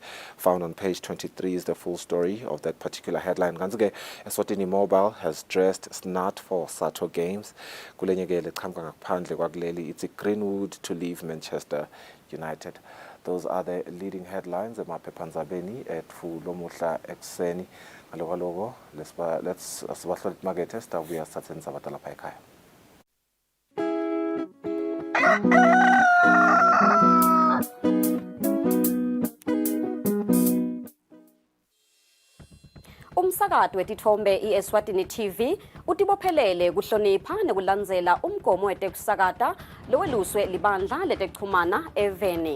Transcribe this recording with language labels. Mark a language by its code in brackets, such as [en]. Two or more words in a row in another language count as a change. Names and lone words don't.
[en] Found on page 23 is the full story of that particular headline. Kanzike Eswatini Mobile has dressed smart for Sato games. [ss] Kulenyeke leqhamuka ngaphandle kwakuleli [en] it's Greenwood to leave Manchester United. Those are the leading headlines [ss] emaphephandzabeni etfu lomuhla ekseni. Aloko let's sibahlole imakethe sitabuya sithathe indzaba lapha ekhaya. Umsakazo wetithombe iEswatini TV utibophelele kuhlonipha nekulandzela umgomo wetekusakata loweluswe libandla letekuchumana eVeni.